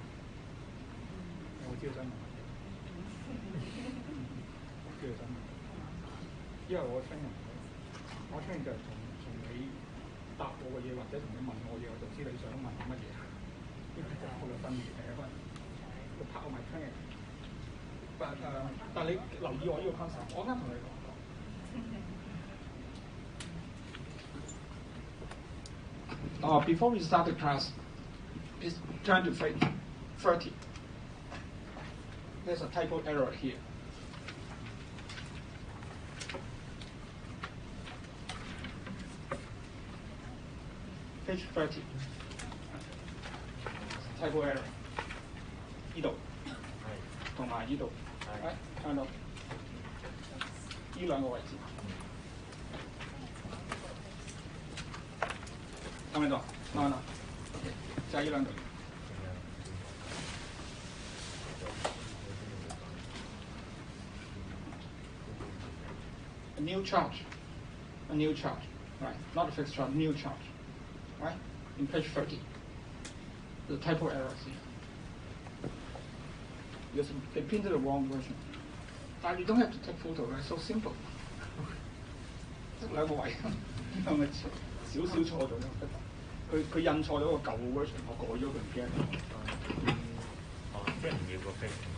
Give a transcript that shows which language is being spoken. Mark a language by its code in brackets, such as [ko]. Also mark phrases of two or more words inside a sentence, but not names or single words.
[yue] 我知道真問題。我知道真問題。因為我聽人，我聽就係從你答我嘅嘢，或者同你問我嘢，我就知你想問乜嘢。呢個就係我嘅分別嚟嘅。 [en] 個 part of my training。 [yue] 但你留意我呢個 concept，我啱同你講過。 [en] Before we start the class, please turn to page 30. There's a typo error here. Page 30. Typo error. [yue] 呢度同埋呢度。睇到呢兩個位置，睇唔睇到？啱啦，就係呢兩度。 [en] A new charge, right? Not a fixed charge, new charge, right? In page 30, the typo error is here. Because they printed the wrong version. But you don't have to take photo, right? So simple. [yue] 兩個位，係咪少錯咗？佢印錯咗個舊 version， 我改咗佢唔驚。即係唔要個 face 嘛？